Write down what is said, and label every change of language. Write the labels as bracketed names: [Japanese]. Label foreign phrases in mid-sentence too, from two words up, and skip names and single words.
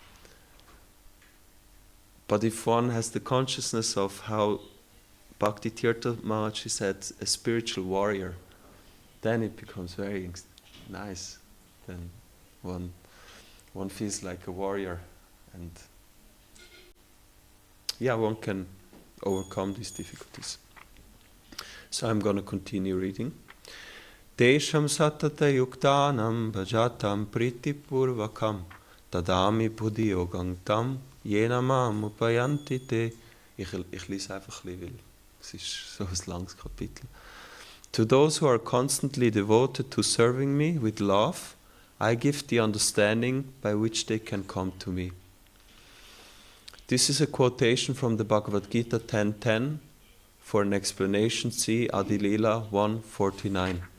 [English] But if one has the consciousness of how Bhakti Tirtha Maharaj said, a spiritual warrior, then it becomes very nice. Then one feels like a warrior, and one can overcome these difficulties. So I'm going to continue reading. [Sanskrit] Tesham satata yuktanam bhajatam pritipurvakam tadami buddhi yogam tam yenamam upayanti te. [German] Ich lese einfach ein bisschen, weil es ist so ein langes Kapitel. [English] To those who are constantly devoted to serving me with love, I give the understanding by which they can come to me. This is a quotation from the Bhagavad Gita 10.10. For an explanation, see Adi Lila 1.49.